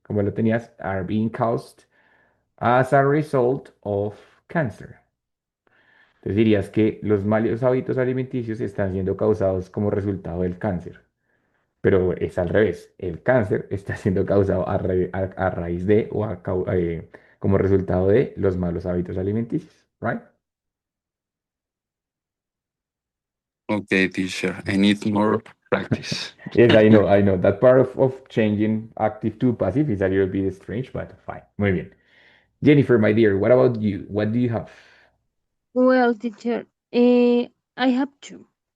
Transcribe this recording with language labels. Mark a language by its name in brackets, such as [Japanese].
[Spanish] Como lo tenías, [English] are being caused as a result of cancer. [Spanish] Entonces dirías que los malos hábitos alimenticios están siendo causados como resultado del cáncer. Pero es al revés. El cáncer está siendo causado a raíz de o como resultado de los malos hábitos alimenticios. [English] Right? Okay, teacher, I need more practice. Yes, I know, I know. That part of changing active to passive is a little bit strange, but fine. [Spanish] Muy bien. [English] Jennifer, my dear, what about you? What do you have? Well, teacher, I have two.